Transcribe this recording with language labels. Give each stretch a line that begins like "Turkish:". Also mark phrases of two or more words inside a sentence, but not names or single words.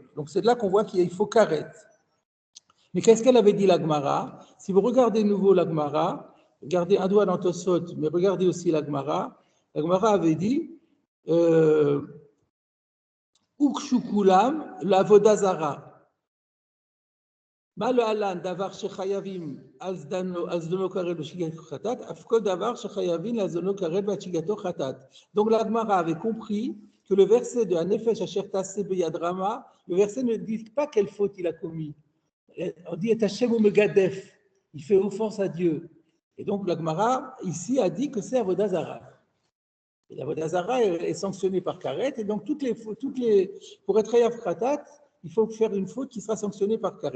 French: Donc c'est de là qu'on voit qu'il faut Karet. Mais qu'est-ce qu'elle avait dit la Gemara? Si vous regardez de nouveau la Gemara, regardez un doigt dans Tosot, mais regardez aussi la Gemara avait dit Ukshukulam, la Vodazara.
Hebrew: מה להלן דבר שחייבים על זדונו כרת ושגגתו חטאת, אף כל דבר שחייבים על זדונו כרת ושגגתו חטאת.
French: Donc la Gemara avait compris que le verset de
Hebrew: הנפש אשר תעשה ביד רמה,
French: le verset ne dit pas quelle faute il a commis. On dit et Hashem ou megadef, il fait offense à Dieu. Et donc la Gemara ici a dit que c'est
Hebrew: עבודה זרה.
French: Et l'
Hebrew: עבודה זרה
French: est sanctionnée par Karet, et donc pour être
Hebrew: חייב חטאת,
French: il faut faire une faute qui sera sanctionnée par Karet.